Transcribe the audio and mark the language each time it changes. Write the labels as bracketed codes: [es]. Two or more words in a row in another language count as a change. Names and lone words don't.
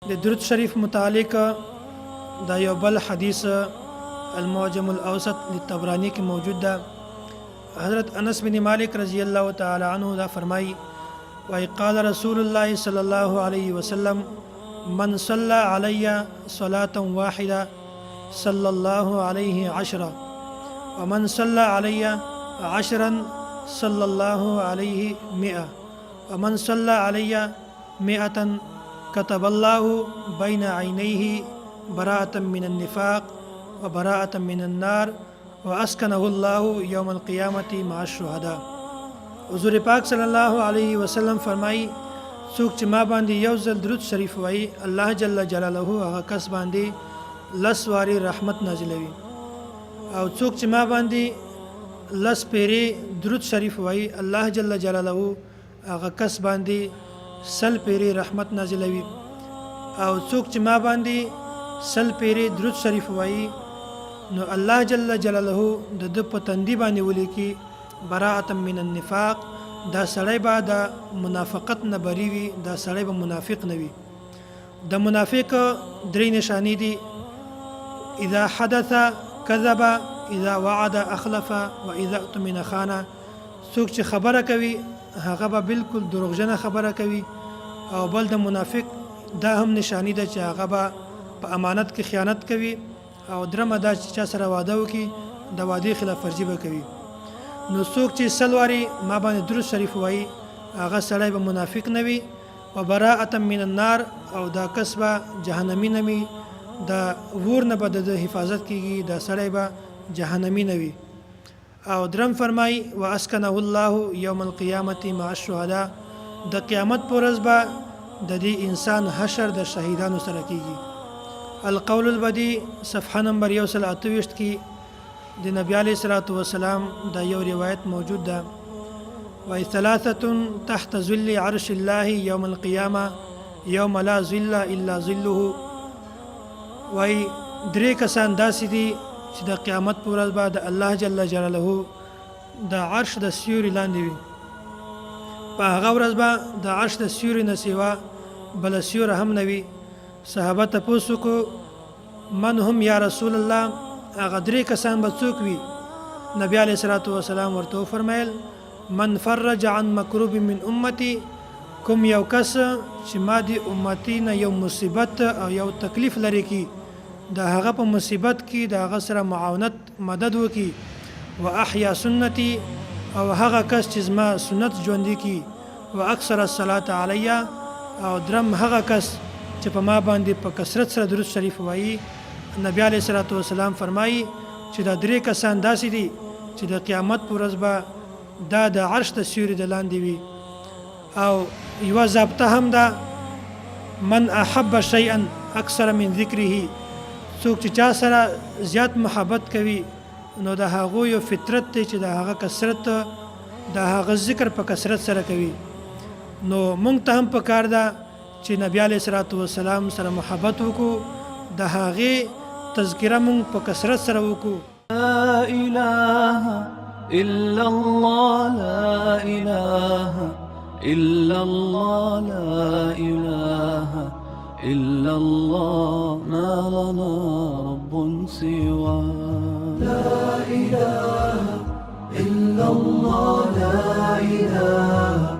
[ps] د درود شریف متعلق دا یو بل حدیث المعجم الاوسط للطبرانی کې موجود ده. حضرت انس بن مالک [ar] رضی الله تعالی عنہ [ps] دا فرمای وای [ar] قال رسول الله صلی الله علیه وسلم من صلى علي صلاة واحدة صلى الله عليه عشرة ومن صلى علي عشرا صلى الله عليه 100 ومن صلى علي 100 كتب الله بين عينيه براءة من النفاق وبراءة من النار وأسكنه الله يوم القيامة مع الشهداء. [ps] حضور پاک [ar] صلی الله علیه وسلم [ps] فرمای څوک چې ما باندې یو ځل درود شریف وایي [ar] الله جل جلاله [ps] هغه کس باندې لس واری رحمت نازلوي، او څوک چې ما باندې لس پیری درود شریف وایي [ar] الله جل جلاله [ps] هغه کس باندې سل پیری رحمت نازلوي، او څوک چې ما باندې سل پیری درود شریف وایي نو الله جل جلاله د په تندي باندې ولیکي [ar] براءة من النفاق، [ps] دا سړی به د منافقت نه بری وي، دا سړی به منافق نه وي. د منافق درې نشانی دي: [ar] اذا حدث كذب، اذا وعد اخلف، واذا اؤتمن خان. [ps] څوک چې خبره کوي هغه به بالکل دروغجنه خبره کوي، او بل د منافق دا هم نشانی ده چې هغه به په امانت کې خیانت کوي، او درمه دا چې چا سره واده وکړي د وعدې خلاف ورزي به کوي. نو څوک چې سلواري ما باندې درود شریف وایي هغه سړی به منافق نه وي. [ar] و براءة من النار، [ps] او دا کس به جهنمی نه وي، دا ور نه به د حفاظت کیږي، دا سړی به جهنمی نه وي. او درم فرمای [ar] و اسکنه الله یوم القیامة مع الشهداء، [ps] د قیامت پر ورځ به د دې انسان حشر د شهیدانو سره کیږي. القول البدی صفحه نمبر 128 کې د نبی [ar] علیہ الصلوۃ والسلام [ps] دا یو روایت موجود ده. [ar] وای ثلاثه تحت ظل عرش الله یوم القیامه یوم لا ظل الا ظله. [ps] وای درې کسان داسې دي چې د قیامت پر ورځ به د [ar] الله جل جلاله [ps] د عرش د سیوري لاندې وي. په هغه ورځ به د عرش د سیوري نه سیوا بل سیوری هم نه وي. صحابه تپوس کو [ar] من هم یا رسول الله، [ps] هغه درې کسان به څوک وي؟ نبی [ar] علیہ الصلوۃ والسلام [ps] ورته فرمایل [ar] من فرج عن مکروب من امتی، [ps] کوم یو کس چې ما دی امتی نه یو مصیبت او یو تکلیف لري کی د هغه په مصیبت کې د هغه سره معاونت مدد وکي. [ar] و احیا سنتي، [ps] او هغه کس چې زما سنت ژوندي کی. [ar] و اکثر الصلاة علی، [ps] او درم هغه کس چې په ما باندې په کثرت سره درود شریف وایي. نبی [ar] علیہ الصلوۃ والسلام [ps] فرمایي چې دا درې کسان داسې دي چې د قیامت پر ورځ به دا د عرش د سیوري د لاندې وي. او یوه ضابطه هم ده [ar] من احب شیئا اکثر من ذکره، [ps] څوک چې چا سره زیات محبت کوي نو د هغو یو فطرت دی چې د هغه کثرت د هغه ذکر په کثرت سره کوي. نو مونږ ته هم پکار ده چې نبی [ar] علیہ الصلوۃ والسلام [ps] سره محبت وکړو، د هغې تذکره مونږ په کثرت سره وکړو. [ar] لا إله إلا الله، لا إله إلا الله، لا إله إلا الله، ما لنا رب سوى. لا إله إلا الله، لا إله